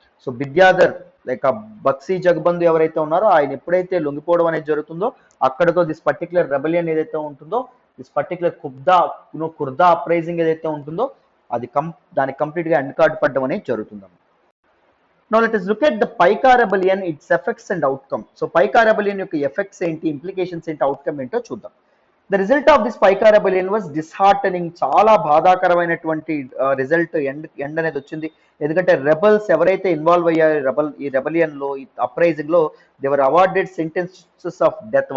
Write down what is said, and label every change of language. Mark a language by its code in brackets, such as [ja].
[te] So Vidyadhar like Bakshi జగబంధు ఎవరైతే ఉన్నారో ఆయన ఎప్పుడైతే లొంగిపోవడం అనేది జరుగుతుందో అక్కడతో దిస్ పర్టికులర్ రెబలియన్ ఏదైతే ఉంటుందో, దిస్ పర్టికులర్ కుర్దా అప్రైజింగ్ ఏదైతే ఉంటుందో అది దానికి కంప్లీట్ గా ఎండ్ కార్డ్ పడడం అనేది జరుగుతుంది. [en] Now let us look at the Paika rebellion, its effects and outcome. [te] So Paika rebellion యొక్క ఎఫెక్ట్స్ ఏంటి, ఇంప్లికేషన్స్ ఏంటి, అవుట్కమ్ ఏంటో చూద్దాం. [en] The result of this Paika rebellion was disheartening. [te] చాలా బాధాకరమైనటువంటి రిజల్ట్ ఎండ్ అనేది వచ్చింది. ఎందుకంటే రెబల్స్ ఎవరైతే ఇన్వాల్వ్ అయ్యారో ఈ రెబలియన్ లో, ఈ అప్రైజింగ్ లో, [en] They were awarded sentences of death.